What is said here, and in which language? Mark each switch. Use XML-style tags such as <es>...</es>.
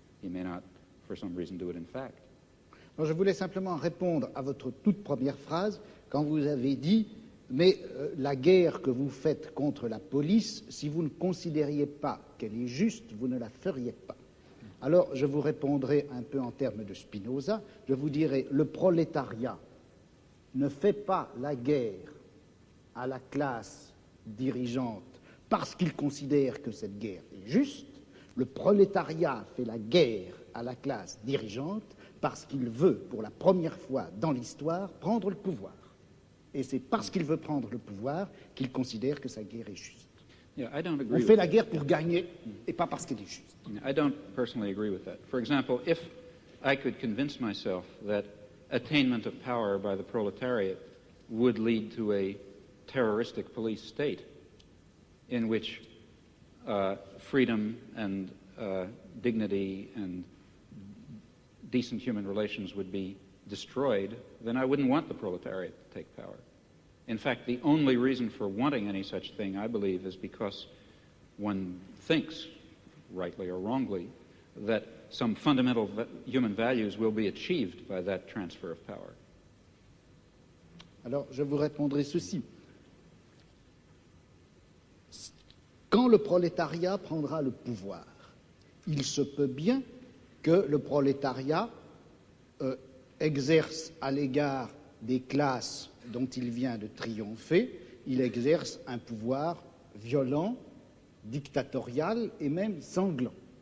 <en>He may not, for some reason, do it in fact.</en> <fr>Alors, je voulais simplement répondre à votre toute première phrase quand vous avez dit « Mais la guerre que vous faites contre la police, si vous ne considériez pas qu'elle est juste, vous ne la feriez pas. » Alors, je vous répondrai un peu en termes de Spinoza. Je vous dirai « Le prolétariat ne fait pas la guerre à la classe dirigeante parce qu'il considère que cette guerre est juste. Le prolétariat fait la guerre à la classe dirigeante parce qu'il veut, pour la première fois dans l'histoire, prendre le pouvoir. Et c'est parce qu'il veut prendre le pouvoir qu'il considère que sa guerre est juste. On fait la guerre pour gagner et pas parce qu'elle est juste.</fr> <en>I don't personally agree with that. For example, if I could convince myself that attainment of power by the proletariat would lead to a terroristic police state in which freedom and dignity and decent human relations would be destroyed, then I wouldn't want the proletariat to take power. In fact, the only reason for wanting any such thing, I believe, is because one thinks, rightly or wrongly, that some fundamental human values will be achieved by that transfer of power.</en> <fr>Alors, je vous répondrai ceci. Quand le prolétariat prendra le pouvoir, il se peut bien que le prolétariat exerce à l'égard des classes dont il vient de triompher, il exerce un pouvoir violent, dictatorial et même sanglant.</fr>